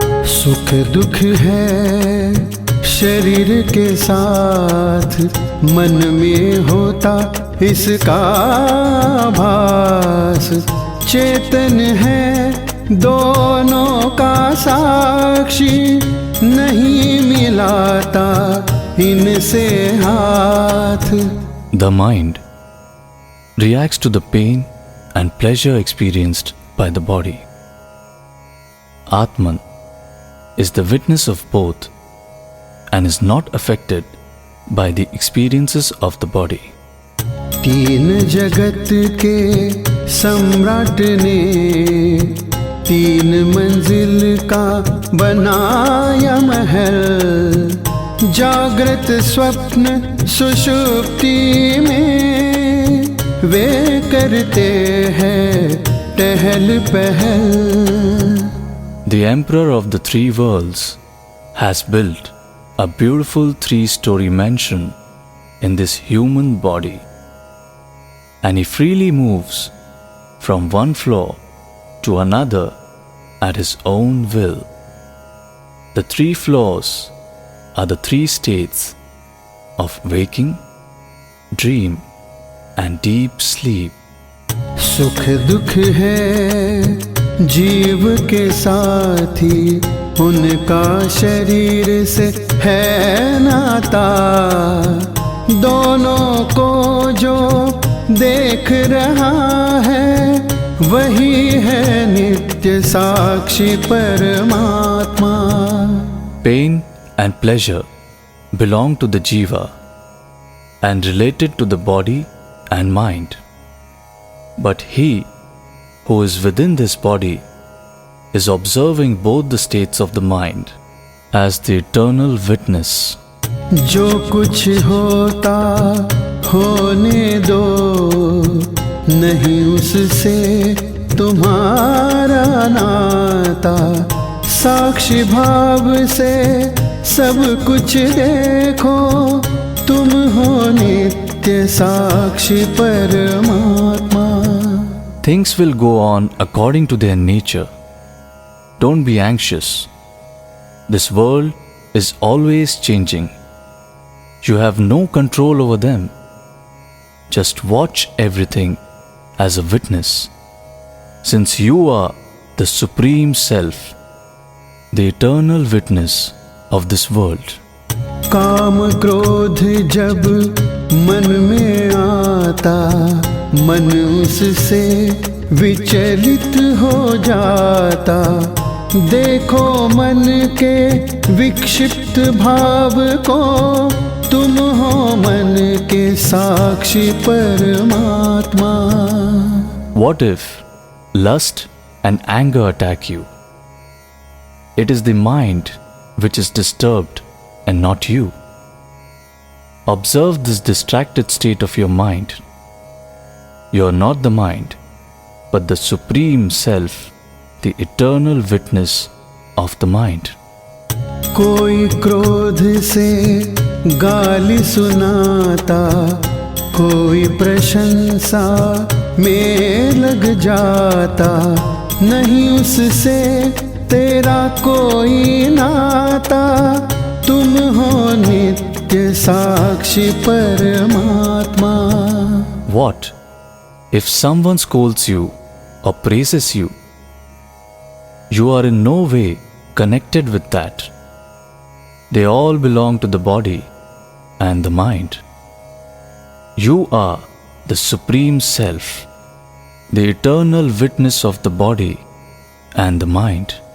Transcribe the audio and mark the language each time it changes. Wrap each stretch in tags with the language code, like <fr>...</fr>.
<hi>सुख दुख है शरीर के साथ, मन में होता इसका भास। चेतन है दोनों का साक्षी, नहीं मिलाता इनसे हाथ।</hi> <en>The mind reacts to the pain and pleasure experienced by the body. Atman is the witness of both and is not affected by the experiences of the body.</en> <hi>तीन जगत के सम्राट ने तीन मंजिल का बनाया महल। जागृत स्वप्न सुषुप्ति में वे करते हैं टहल पहल।</hi> <en>The emperor of the three worlds has built a beautiful three-story mansion in this human body, and he freely moves from one floor to another at his own will. The three floors are the three states of waking, dream and deep sleep.</en> <hi>सुख दुख है जीव के साथी, उनका शरीर से है नाता। दोनों को जो देख रहा है वही है नित्य साक्षी परमात्मा।</hi> <en>Pain and pleasure belong to the jiva and related to the body and mind. But he who is within this body is observing both the states of the mind as the eternal witness.</en> <hi>जो कुछ होता होने दो, नहीं उससे तुम्हारा नाता। साक्षी भाव से सब कुछ देखो, तुम हो नित्य साक्षी परमात्मा।</hi> <en>Things will go on according to their nature. Don't be anxious. This world is always changing. You have no control over them. Just watch everything as a witness. Since you are the Supreme Self, the eternal witness of this world.</en> <hi>काम क्रोध जब मन में आता, मन उससे विचलित हो जाता। देखो मन के विक्षिप्त भाव को, तुम हो मन के साक्षी परमात्मा।</hi> <en>What if lust and anger attack you? It is the mind which is disturbed and not you. Observe this distracted state of your mind. You are not the mind, but the Supreme Self, the eternal witness of the mind.</en> <hi>कोई क्रोध से गाली सुनाता, कोई प्रशंसा में लग जाता। नहीं उससे तेरा कोई नाता, तुम हो नित्य साक्षी परमात्मा।</hi> <en>What if someone scolds you or praises you? You are in no way connected with that. They all belong to the body and the mind. You are the Supreme Self, the eternal witness of the body and the mind.</en>